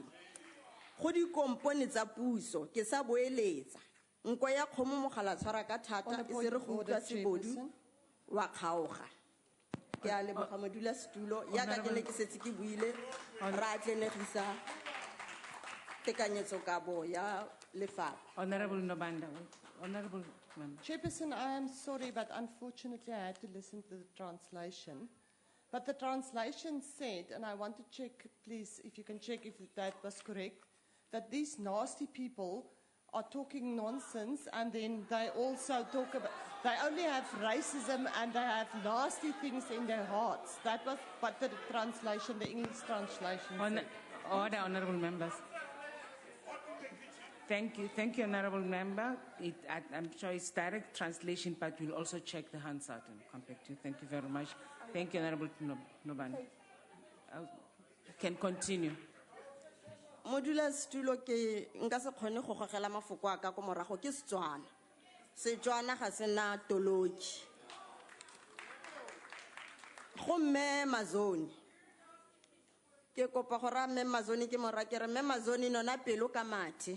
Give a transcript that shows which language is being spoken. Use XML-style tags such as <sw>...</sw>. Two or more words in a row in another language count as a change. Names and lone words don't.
<tn>Go dikompone tsa puso ke sa boeletsa nko ya kgomo mogala tshwara ka thata e se re go utlwa sebodu wa kgaoga. Ke a leboga modula setulo ya ka ke ne ke setse ke buile ra tlenegisa tekanyetso kabo ya lefapha.</tn> <en>Honorable Nobanda, Honorable Member. Chairperson, I am sorry, but unfortunately I had to listen to the translation. But the translation said, and I want to check, please, if you can check if that was correct, that these nasty people are talking nonsense, and then they also talk about, they only have racism and they have nasty things in their hearts. That was what the translation, the English translation said. Order, honorable members. Thank you, honorable member. I'm sure it's direct translation, but we'll also check the Hansard and come back to you. Thank you very much. Thank you, honorable Nobanda. Can continue.</en> <tn>Modula setulo ke nka se kgone go gogela mafoko a ka ko morago ke Setswana. Setswana ga se na toloki. Go mme Mazoni. Ke kopa go ra mme Mazoni ke mora ke re mme Mazoni nona pelo ka mathe.</tn>